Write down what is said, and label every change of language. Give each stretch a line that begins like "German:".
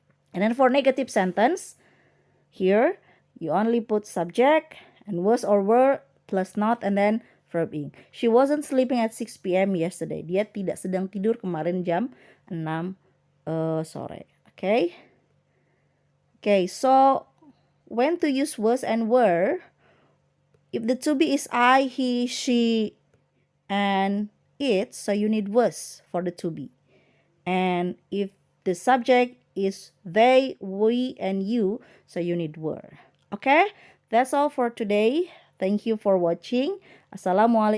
English: And then for negative sentence, here you only put subject and was or were plus not and then verb ing. She wasn't sleeping at 6 p.m. yesterday.
Indonesian: Dia tidak sedang tidur kemarin jam 6 sore.
English: Okay, so when to use was and were, if the to be is I, he, she, and it, so you need was for the to be. And if the subject is they, we, and you, so you need were. Okay, that's all for today. Thank you for watching. Assalamualaikum.